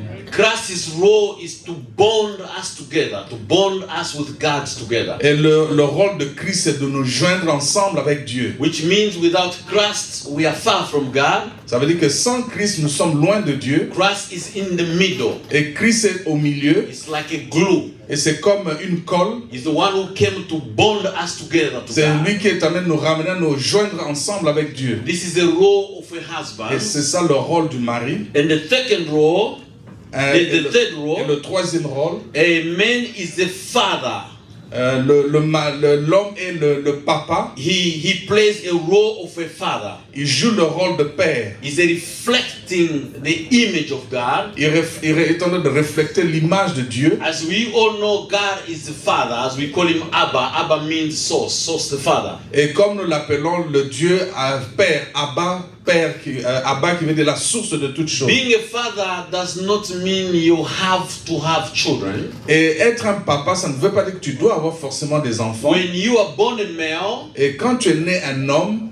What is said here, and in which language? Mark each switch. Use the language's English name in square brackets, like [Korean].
[English] Christ's role is to bond us together, to bond us with God together. [French] Et le rôle de Christ, c'est de nous joindre ensemble avec Dieu. [English] Which means without Christ, we are far from God. [French] Ça veut dire que sans Christ, nous sommes loin de Dieu. [English] Christ is in the middle. [French] Et Christ est au milieu. [English] It's like a glue. [French] Et c'est comme une colle. [English] He's the one who came to bond us together to [French] C'est [English] God. [French] lui qui est en train de nous ramener, à nous joindre ensemble avec Dieu. [English] This is the role of a husband. [French] Et c'est ça le rôle du mari. [English] And the second role, [French] Et [English] the third role, [French] le troisième rôle, [English] a man is the father. [French] l'homme est le papa. [English] He plays a role of a father. [French] Il joue le rôle de père. [English] He's reflecting the image of God. [French] Il est en train de refléter l'image de Dieu. [English] As we all know, God is the father. As we call him Abba. Abba means source. Source, the father. [French] Et comme nous l'appelons le Dieu père, Abba, père, Abba qui veut dire la source de toutes choses. [English] Being a father does not mean you have to have children. [French] Et être un papa, ça ne veut pas dire que tu dois avoir forcément des enfants. [English] When you are born a male, [French] Et quand tu es né un homme,